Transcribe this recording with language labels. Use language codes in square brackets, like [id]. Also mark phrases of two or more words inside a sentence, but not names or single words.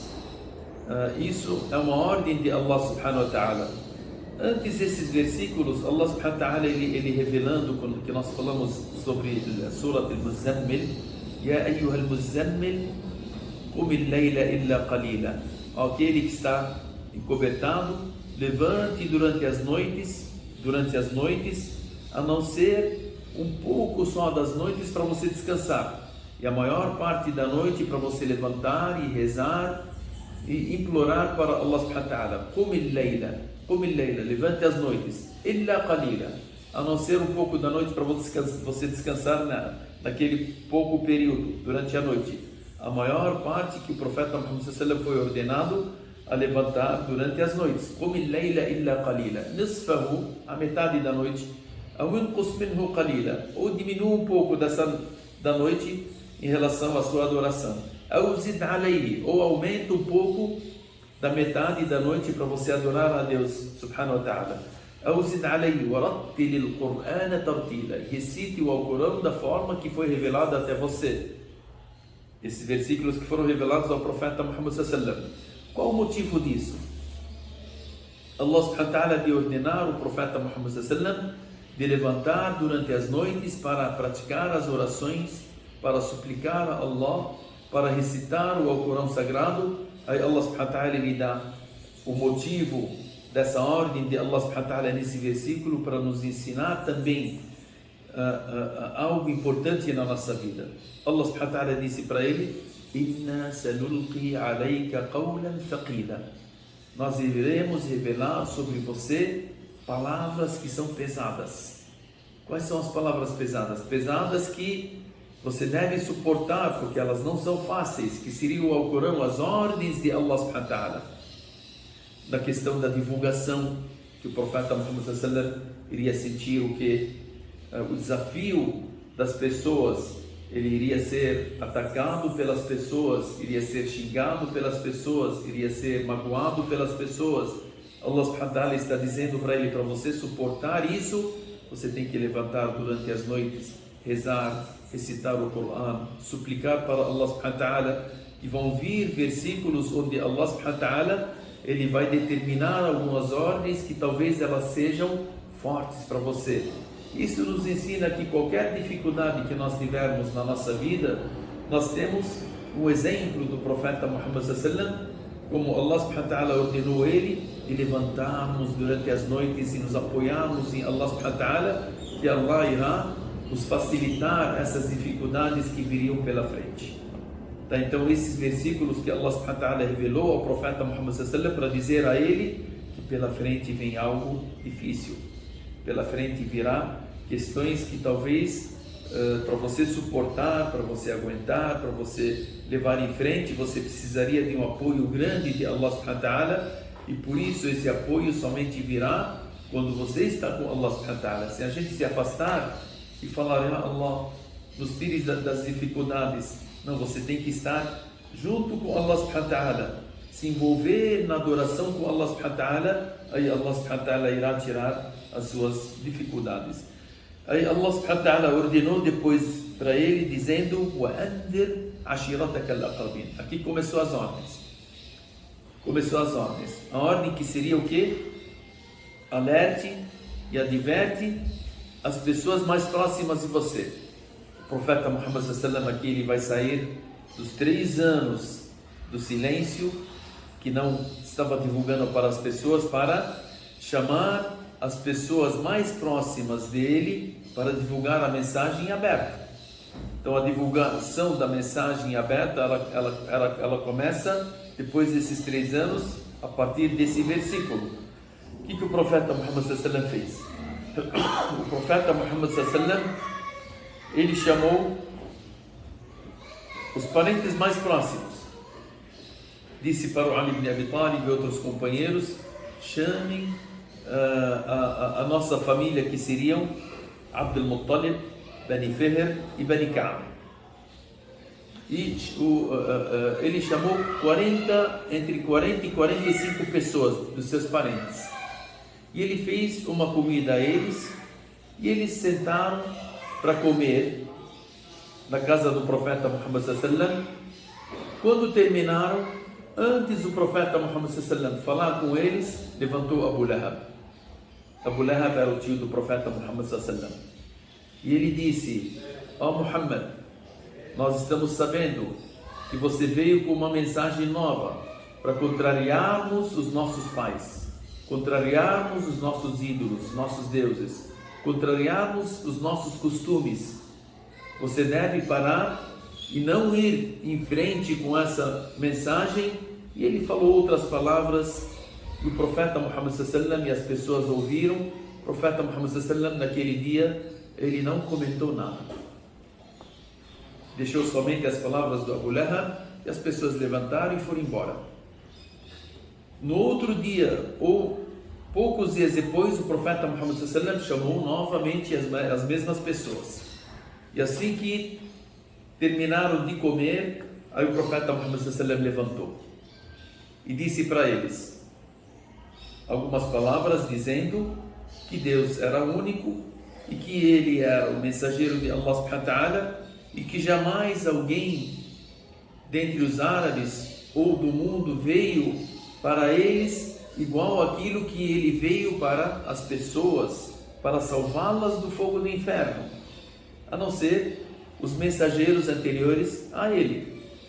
[pt] Isso é uma ordem de Allah [ar] سبحانه وتعالى. [pt] Antes desses versículos, Allah [ar] سبحانه وتعالى [pt] ele revelando, quando que nós falamos sobre a Surah Al-Muzammil: [ar] يا أيها المزمل قم الليل إلا قليلا. [pt] Aquele que está encobertado, levante durante as noites, a não ser um pouco só das noites para você descansar, e a maior parte da noite para você levantar e rezar e implorar para Allah [ar] سبحانه وتعالى. قم الليل, [pt] levante as noites, [ar] إلا قليلا, [pt] a não ser um pouco da noite para você descansar naquele pouco período durante a noite. A maior parte que o profeta Muhammad [ar] صلى الله عليه وسلم [pt] foi ordenado a levantar durante as noites. [ar] قم الليل إلا قليلا نصفه, [pt] a metade da noite, [ar] أو انقص منه قليلا, [pt] ou diminua um pouco da noite em relação à sua adoração. [ar] أو زد عليه, [pt] ou aumenta um pouco da metade da noite para você adorar a Deus [ar] سبحانه وتعالى. أو زد عليه ورتل القرآن ترتيلا, [pt] recite o Alcorão da forma que foi revelado até você. Esses versículos que foram revelados ao profeta Muhammad [ar] صلى الله عليه وسلم. [pt] Qual o motivo disso? Allah [ar] سبحانه وتعالى [pt] de ordenar o profeta Muhammad [ar] صلى الله عليه وسلم [pt] de levantar durante as noites para praticar as orações, para suplicar a Allah, para recitar o Alcorão sagrado. Aí Allah [ar] سبحانه وتعالى [pt] lhe dá o motivo dessa ordem de Allah [ar] سبحانه وتعالى [pt] nesse versículo para nos ensinar também algo importante na nossa vida. Allah [ar] سبحانه وتعالى [pt] disse para ele: [ar] إنا سنلقي عليك قولا ثقيلا. [pt] Nós iremos revelar sobre você palavras que são pesadas. Quais são as palavras pesadas? Pesadas que você deve suportar, porque elas não são fáceis, que seria o Alcorão, as ordens de Allah [ar] سبحانه وتعالى. [pt] Da questão da divulgação, que o profeta Muhammad [ar] صلى الله عليه وسلم [pt] iria sentir o desafio das pessoas, ele iria ser atacado pelas pessoas, iria ser xingado pelas pessoas, iria ser magoado pelas pessoas. Allah [ar] سبحانه وتعالى [pt] está dizendo para ele: para você suportar isso, você tem que levantar durante as noites, rezar, recitar o Corão, suplicar para Allah [ar] سبحانه وتعالى. [pt] E vão vir versículos onde Allah [ar] سبحانه وتعالى [pt] ele vai determinar algumas ordens que talvez elas sejam fortes para você. Isso nos ensina que qualquer dificuldade que nós tivermos na nossa vida, nós temos um exemplo do profeta Muhammad [ar] صلى الله عليه وسلم, [pt] como Allah [ar] سبحانه وتعالى [pt] ordenou ele de levantarmos durante as noites e nos apoiarmos em Allah [ar] سبحانه وتعالى, [pt] que Allah irá nos facilitar essas dificuldades que viriam pela frente. Tá, então esses versículos que Allah [ar] سبحانه وتعالى [pt] revelou ao profeta Muhammad [ar] صلى الله عليه وسلم [pt] para dizer a ele que pela frente vem algo difícil. Pela frente virá questões que talvez para você suportar, para você aguentar, para você levar em frente, você precisaria de um apoio grande de Allah [ar] سبحانه وتعالى, [pt] e por isso esse apoio somente virá quando você está com Allah [ar] سبحانه وتعالى. [pt] Se a gente se afastar e falar: [ar] يا الله, [pt] nos tire das dificuldades, não, você tem que estar junto com Allah [ar] سبحانه وتعالى, [pt] se envolver na adoração com Allah [ar] سبحانه وتعالى, [pt] aí Allah [ar] سبحانه وتعالى [pt] irá tirar as suas dificuldades. Aí Allah [ar] سبحانه وتعالى [pt] ordenou depois para ele, dizendo: [ar] وأنذر عشيرتك الأقربين. [pt] Aqui começou as ordens. A ordem que seria o quê? Alerte e adverte as pessoas mais próximas de você. O profeta Muhammad [ar] صلى الله عليه وسلم [pt] aqui ele vai sair dos 3 anos do silêncio, que não estava divulgando para as pessoas, para chamar as pessoas mais próximas dele para divulgar a mensagem aberta. Então a divulgação da mensagem aberta, ela começa depois desses 3 anos, a partir desse versículo. O que o profeta Muhammad [ar] صلى الله عليه وسلم [pt] fez? O profeta Muhammad [ar] صلى الله عليه وسلم, [pt] ele chamou os parentes mais próximos. Disse para o Ali ibn Abi Talib e outros companheiros: chamem a nossa família, que seriam Abdul Muttalib, Bani Fihr e Bani Ka'b. E ele chamou entre 40 e 45 pessoas dos seus parentes. E ele fez uma comida a eles, e eles sentaram para comer na casa do profeta Muhammad [ar] صلى الله عليه وسلم. [pt] Quando terminaram, antes do profeta Muhammad [ar] صلى الله عليه وسلم [pt] falar com eles, levantou Abu Lahab. Abu Lahab era o tio do profeta Muhammad [ar] صلى الله عليه وسلم. [pt] E ele disse: ó Muhammad, nós estamos sabendo que você veio com uma mensagem nova para contrariarmos os nossos pais, contrariarmos os nossos ídolos, nossos deuses, contrariarmos os nossos costumes. Você deve parar e não ir em frente com essa mensagem. E ele falou outras palavras, e o profeta Muhammad [ar] صلى الله عليه وسلم, [pt] e as pessoas ouviram. O profeta Muhammad [ar] صلى الله عليه وسلم, [pt] naquele dia, ele não comentou nada, deixou somente as palavras do Abu Lahab, e as pessoas levantaram e foram embora. No outro dia, ou poucos dias depois, o profeta Muhammad [ar] صلى الله عليه وسلم [pt] chamou novamente as mesmas pessoas. E assim que terminaram de comer, aí o profeta Muhammad [ar] صلى الله عليه وسلم [pt] levantou e disse para eles algumas palavras, dizendo que Deus era único e que ele era o mensageiro de Allah [ar] سبحانه وتعالى, [pt] e que jamais alguém dentre os árabes ou do mundo veio para eles igual aquilo que ele veio para as pessoas, para salvá-las do fogo do inferno, a não ser os mensageiros anteriores a ele.